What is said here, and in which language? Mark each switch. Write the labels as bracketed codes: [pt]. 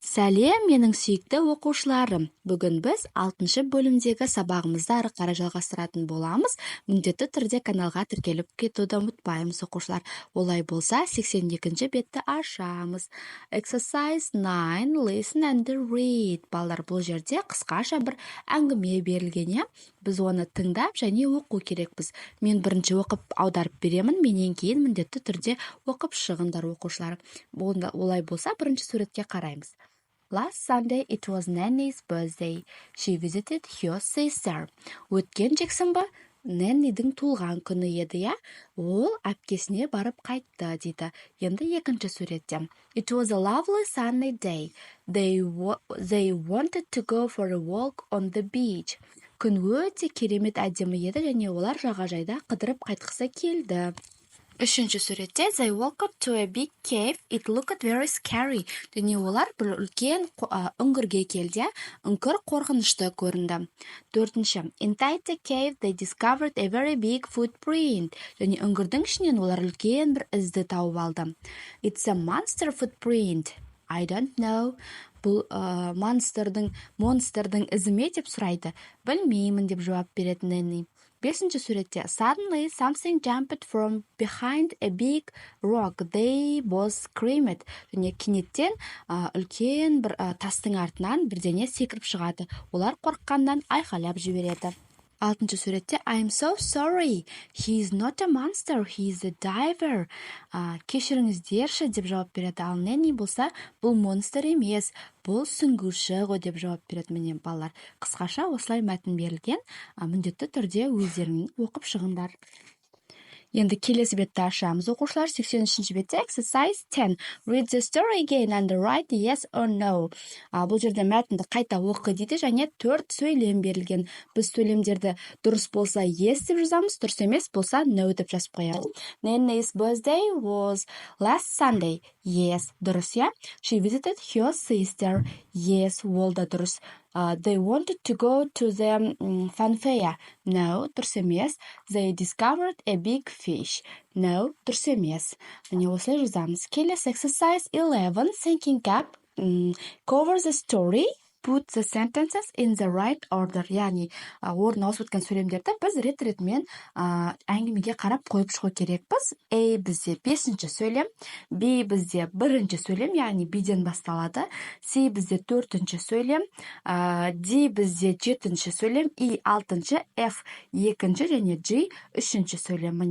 [kk] Сәлем, менің сүйікті оқушыларым. Бүгін біз 6-шы бөлімдегі сабағымызды ары қарай жалғастыратын боламыз. Міндетті түрде каналға тіркеліп кетуді ұмытпаймыз, оқушылар. Олай болса, 82-ші бетті ашамыз. [en] Exercise 9, listen and read. [kk] Балалар, бұл жерде қысқаша бір әңгіме берілген, иә? Біз оны тыңдап және оқу керекпіз. Мен бірінші оқып аударып беремін, менен кейін міндетті түрде оқып шығыңдар, оқушылар. Олай болса, бірінші суретке қараймыз. [en] Last Sunday it was Nanny's birthday. She visited her sister. [kk] Өткен жексенбі Нэннидің туылған күні еді, иә? Ол әпкесіне барып қайтты, дейді. Енді екінші суретте. [en] It was a lovely sunny day. They wanted to go for a walk on the beach. [kk] Күн өте керемет әдемі еді және олар жағажайда қыдырып қайтқысы келді. Үшінші суретте [en] they walked to a big cave. It looked very scary. [kk] Және олар бір үлкен үңгірге келді. Үңгір қорқынышты көрінді. Төртінші. [en] Inside the cave they discovered a very big footprint. [kk] Және үңгірдің ішінен олар үлкен бір ізді тауып алды. [en] It's a monster footprint. I don't know. [kk] Бұл монстрдың ізі ме деп сұрайды. Білмеймін деп жауап береді Нэнни. Бесінші суретте [en] Suddenly something jumped from behind a big rock. They both screamed. [kk] Және кенеттен үлкен бір тастың артынан бірдеңе секіріп шығады. Олар қорыққаннан айқайлап жібереді. Алтыншы суретте [en] I'm so sorry. He is not a monster. He is a diver. [kk] Кешіріңіздерші деп жауап береді. Ал Нэнни болса, бұл монстр емес, бұл сүңгуші ғой деп жауап береді. Міне балалар, қысқаша осылай мәтін берілген. Міндетті түрде өздерің оқып шығыңдар. Енді келесі бетті ашамыз, оқушылар. 83-ші бетте exercise 10. [en] Read the story again and write yes or no. [kk] Бұл жерде мәтінді қайта оқы дейді және 4 сөйлем берілген. Біз сөйлемдерді дұрыс болса yes деп жазамыз, дұрыс емес болса no деп жазып қоямыз. [en] Nanny's birthday was last Sunday. [kk] Yes, дұрыс, иә? [en] She visited her sister. [kk] Yes, ол да дұрыс. [en] They wanted to go to the funfair. [kk] No, дұрыс емес. [en] They discovered a big fish. [kk] No, дұрыс емес. Міне осылай жазамыз. Келесі exercise 11. [en] Thinking up. Cover the story. Put the sentences in the right order. [kk] Яғни, орын ауысып өткен сөйлемдерді біз рет-ретімен әңгімеге қарап қойып шығу керекпіз. A бізде 5-ші сөйлем, B бізде 1-ші сөйлем, яғни B-ден басталады. C бізде 4-ші сөйлем, D бізде 7-ші сөйлем, E 6-ші, F 2-ші және G 3-ші сөйлем.